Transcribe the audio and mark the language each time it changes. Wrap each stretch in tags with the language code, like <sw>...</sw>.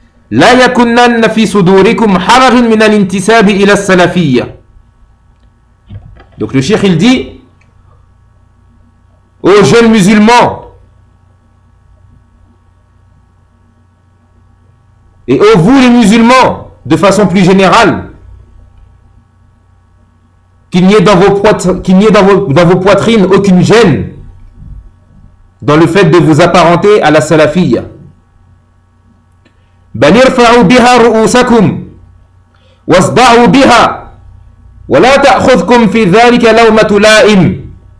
<ar>لا يكنن في صدوركم حرج من الانتساب الى السلفيه.</ar> <fr>Donc le cheikh, il dit: ô jeunes musulmans et ô vous les musulmans de façon plus générale, qu'il n'y ait dans vos poitrines aucune gêne dans le fait de vous apparenter à la salafia.</fr> <ar>بل ارفعوا بها رؤوسكم واصدعوا بها ولا تأخذكم في ذلك لومة لائم.</ar>